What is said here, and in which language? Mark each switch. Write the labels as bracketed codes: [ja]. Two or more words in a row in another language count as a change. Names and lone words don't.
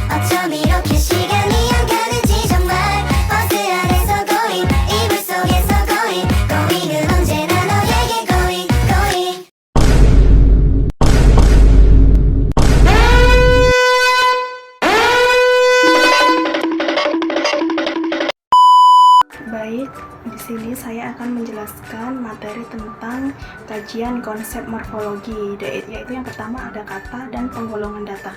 [ko] 어쩜 이렇게 시간이 안 가는지 정말 버스 안에서 고잉 이불 속에서 고잉 고잉은 언제나 너에게 [en] going going. [id] Baik, di sini saya akan menjelaskan materi tentang kajian konsep morfologi, yaitu yang pertama ada kata dan penggolongan data.